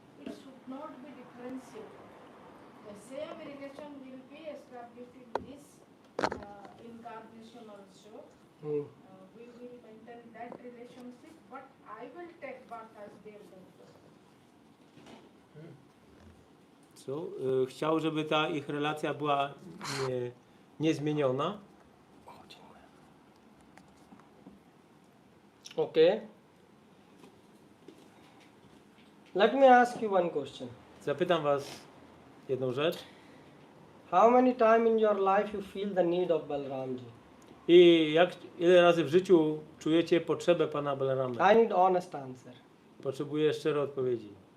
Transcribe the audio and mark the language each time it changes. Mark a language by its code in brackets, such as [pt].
[en] it should not be differentiated. The same relation will be established in this incarnation also. Hmm. We will maintain that relationship, but I will take birth as the elder brother. [pl] Co? Chciał, żeby ta ich relacja była niezmieniona. [en] Okay. Let me ask you one question. [pl] Zapytam was jedną rzecz. [en] How many times in your life you feel the need of Balaramji? [pl] I ile razy w życiu czujecie potrzebę Pana Balarama? [en] I need honest answer. [pl] Potrzebuję szczerej odpowiedzi.